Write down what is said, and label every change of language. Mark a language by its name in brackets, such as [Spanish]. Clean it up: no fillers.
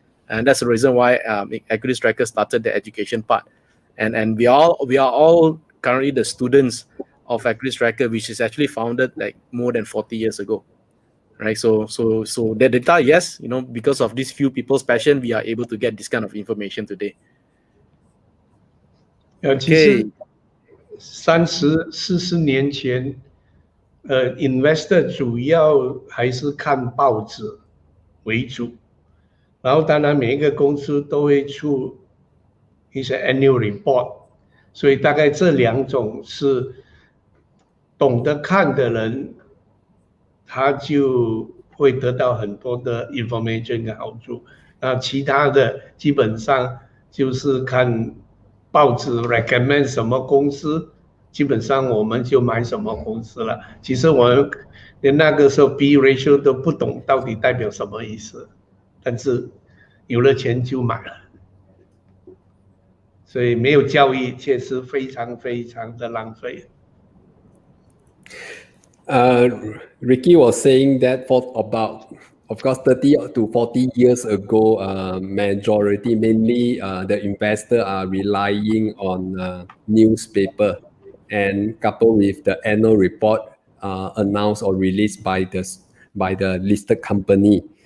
[English] And that's the reason why Equities Tracker started the education part. And we are all currently the students of Equities Tracker, which is actually founded like more than 40 years ago. Right? So the data, yes, because of these few people's passion, we are able to get this kind of information today. [Chinese] 其实30-40年前，investor 主要还是看报纸为主，然后当然每一个公司都会出一些 annual report， 所以大概这两种是懂得看的人，他就会得到很多的 information 跟好处。那其他的基本上就是看报纸 recommend 什么公司，基本上我们就买什么公司了。其实我们连那个时候 B ratio 都不懂到底代表什么意思，但是有了钱就买了。所以没有教育确实非常非常的浪费。 [English] Ricky was saying that for about, of course, 30 to 40 years ago, mainly the investor are relying on newspaper, and coupled with the annual report announced or released by the listed company.